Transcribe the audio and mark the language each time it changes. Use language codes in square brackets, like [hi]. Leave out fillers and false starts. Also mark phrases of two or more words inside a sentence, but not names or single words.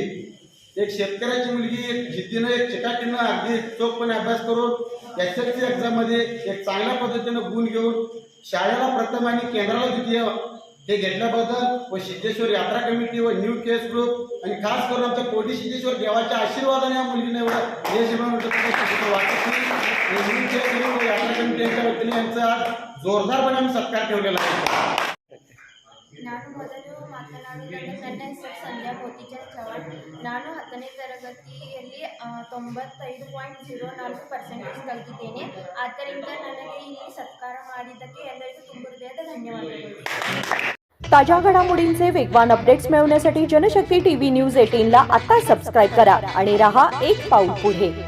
[mr] एक जिद्दीनं, एक चिकाटीनं अगदी चोखपणे अभ्यास करून SSLC एक्झाममध्ये एक चांगल्या पद्धतीनं गुण घेऊन शाळेला प्रथम आणि केंद्राला द्वितीय हे घेतल्याबद्दल व सिद्धेश्वर यात्रा कमिटी व न्यू केस ग्रुप आणि खास करून आमच्या कोडी सिद्धेश्वर देवाच्या आशीर्वादाने या मुलीने एवढं यश मिळवण्याचं वाटत नाही. न्यू केस ग्रुप व यात्रा कमिटी यांच्या वतीने यांचा आज जोरदारपणे आम्ही सत्कार ठेवलेला आहे. [kn] ನಾನು ಮೊದಲು ಮಾತನಾಡುವುದಾದರೆ ನನ್ನ ಹೆಸರು ಸಂಧ್ಯಾ ಮೋತಿಚಂದ್ ಚವ್ಹಾಣ್. ನಾನು 10ನೇ ತರಗತಿಯಲ್ಲಿ 95.04% ಕಲಿತಿದ್ದೇನೆ. ಆದ್ದರಿಂದ ನನಗೆ ಇಲ್ಲಿ ಸತ್ಕಾರ ಮಾಡಿದ್ದಕ್ಕೆ ಎಲ್ಲರಿಗೂ ತುಂಬ ಹೃದಯದ ಧನ್ಯವಾದಗಳು. [mr] ताज्या घडामोडींचे वेगवान अपडेट्स मिळवण्यासाठी जनशक्ती टीव्ही न्यूज 18 ला आता सबस्क्राइब करा आणि रहा एक पाऊल पुढे.